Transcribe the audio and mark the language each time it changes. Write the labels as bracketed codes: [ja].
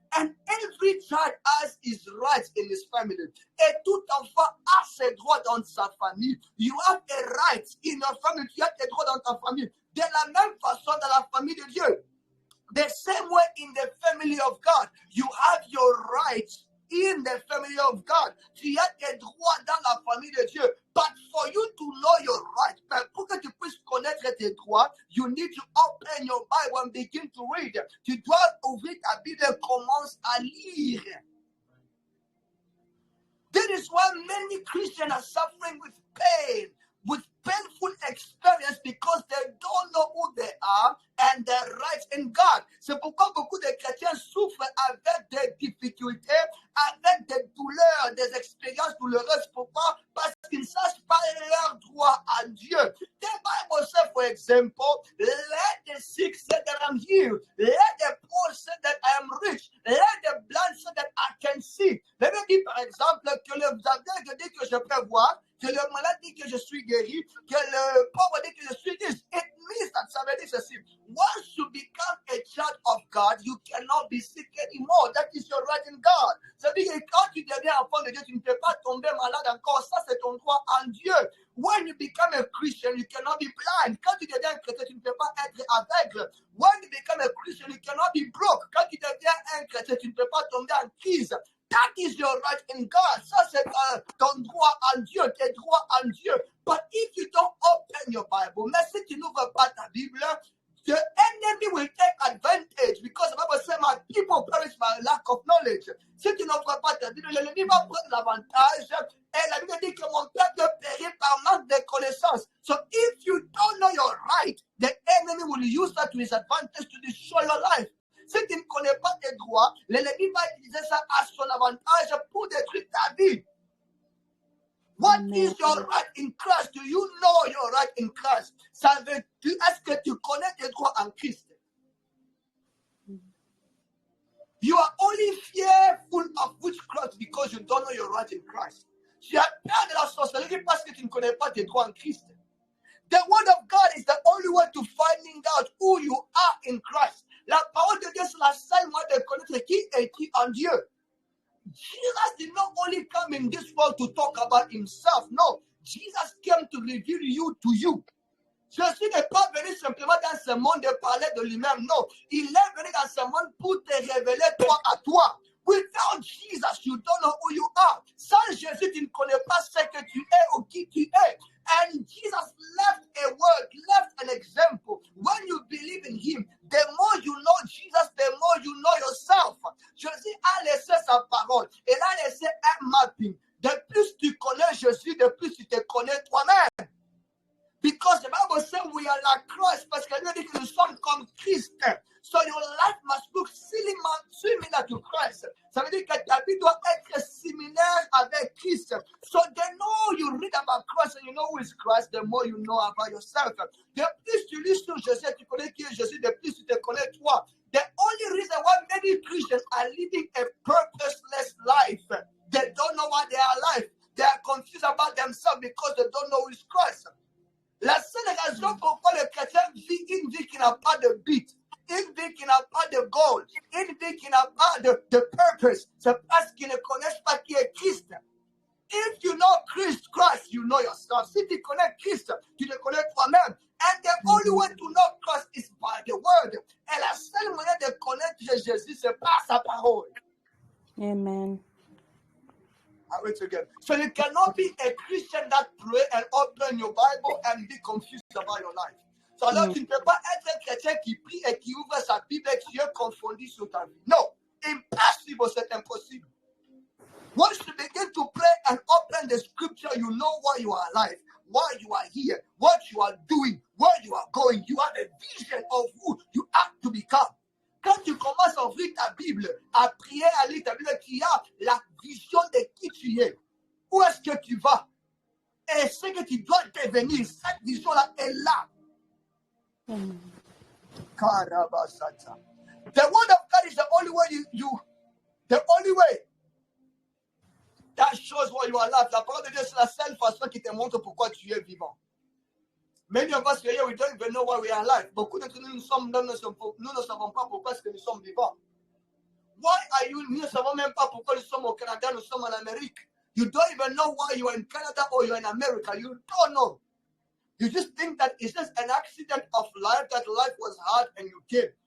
[en] And every child has his rights in his family. [fr] Et tout enfant a ses droits dans sa famille. [en] You have a right in your family. [fr] Tu as tes droits dans ta famille. De la même façon dans la famille de Dieu. [en] The same way in the family of God, you have your rights in the family of God. [fr] Tu as tes droits dans la famille de Dieu. [en] But for you to know your rights, [fr] pour que tu puisses connaître tes droits, [en] you need to open your Bible and begin to read. [fr] Tu dois ouvrir ta Bible et commencer à lire. [en] That is why many Christians are suffering with pain, with painful experience because they don't know who they are and their rights in God. [fr] C'est pourquoi beaucoup de chrétiens souffrent avec des difficultés, avec des douleurs, des expériences douloureuses. Pourquoi? Parce qu'ils ne savent pas leurs droits à Dieu. [en] The Bible says, for example, let the sick say that I'm healed. Let the poor say that I am rich. Let the blind say that I can see. Let me [fr] dire par exemple que le aveugle dit que je peux voir, que le malade dit que je suis guéri, que le pauvre dit que je suis riche. [en] It means that [fr] ça veut dire ceci. [en] Once you become a child of God, you cannot be sick anymore. That is your right in God. [fr] Ça veut dire que quand tu deviens enfant de Dieu, tu ne peux pas tomber malade encore. Ça, c'est ton droit en Dieu. [en] When you become a Christian, you cannot be blind. [fr] Quand tu deviens un chrétien, tu ne peux pas être aveugle. [en] When you become a Christian, you cannot be broke. [fr] Quand tu deviens un chrétien, tu ne peux pas tomber en crise. [en] That is your right in God. [fr] Ça, c'est ton droit en Dieu, tes droits en Dieu. [en] But if you don't open your Bible, [fr] mais si tu n'ouvres pas ta Bible, [en] the enemy will take advantage because the Bible says, my people perish by lack of knowledge. [fr] Si tu n'ouvres pas ta Bible, l'ennemi va prendre l'avantage. Et la Bible dit que mon peuple périt par manque de connaissances. [en] So if you don't know your right, the enemy will use that to his advantage to destroy your life. [fr] Si tu ne connais pas tes droits, l'ennemi va utiliser ça à son avantage pour détruire ta vie. [en] What is your right in Christ? Do you know your right in Christ? [fr] Est-ce que tu connais tes droits en Christ? [en] You are only fearful of witchcraft because you don't know your right in Christ. [fr] Tu as peur de la sorcellerie parce que tu ne connais pas tes droits en Christ. [en] The word of God is the only way to finding out who you are in Christ. [fr] La parole de Dieu, c'est la seule moyen de connaître qui est-tu en Dieu. [en] Jesus did not only come in this world to talk about himself. No, Jesus came to reveal you to you. [fr] Jésus n'est pas venu simplement dans ce monde de parler de lui-même. Non, il est venu dans ce monde pour te révéler toi à toi. [en] Without Jesus, you don't know who you are. [fr] Sans Jésus, tu ne connais pas ce que tu es ou qui tu es. [en] And Jesus left a word, left an example. When you believe in him, the more you know Jesus, the more you know yourself. [fr] Jésus a laissé sa parole. Il a laissé un mapping. De plus tu connais Jésus, de plus tu te connais toi-même. [en] Because the Bible says we are like Christ, [fr] parce que nous dit que nous sommes comme Christ. [en] So your life must look similar to Christ. [fr] Ça veut dire que ta vie doit être similaire avec Christ. [en] So the more you read about Christ and you know who is Christ, the more you know about yourself. [fr] De plus tu lis sur Jésus, tu connais qui est Jésus, de plus tu te connais toi. [en] The only reason why many Christians are living a purposeless life, they don't know why they are alive. They are confused about themselves because they don't know who is Christ. [fr] La seule raison pourquoi le chrétien vit une vie qui n'a pas de but, une vie qui n'a pas de goal, une vie qui n'a pas de purpose, c'est parce qu'ils ne connaissent pas qui est Christ. [en] If you know Christ, you know yourself. [fr] Si tu connais Christ, tu te connais toi-même. [en] And the only way to know Christ is by the word. [fr] Et la seule manière de connaître Jésus, c'est par sa parole. [en] Amen. Are we together? So you cannot be a Christian that pray and open your Bible and be confused about your life. So [fr] alors tu ne peux pas être chrétien chrétien qui prie et qui ouvre sa Bible et Dieu confondit sur ta vie. [en] No, [fr] impossible, c'est impossible. [en] Once you begin to pray and open the scripture, you know why you are alive, why you are here, what you are doing, where you are going. You have a vision of who you have to become. [fr] Quand tu commences à ouvrir ta Bible, à prier, à lire ta Bible, tu as la vision de qui tu es. Où est-ce que tu vas? Et ce que tu dois devenir, cette vision-là est là. Karabasata. [en] The word of God is the only way the only way that shows why you are alive. [fr] La parole de Dieu, c'est la seule façon qui te montre pourquoi tu es vivant. [en] Many of us here, we don't even know why we are alive. [fr] Beaucoup d'entre nous, nous ne savons pas pourquoi est-ce que nous sommes vivants. [en] Why are you? [fr] Nous ne savons même pas pourquoi nous sommes au Canada, nous sommes en Amérique. [en] You don't even know why you are in Canada or you are in America. You don't know. You just think that it's just an accident of life, that life was hard and you came.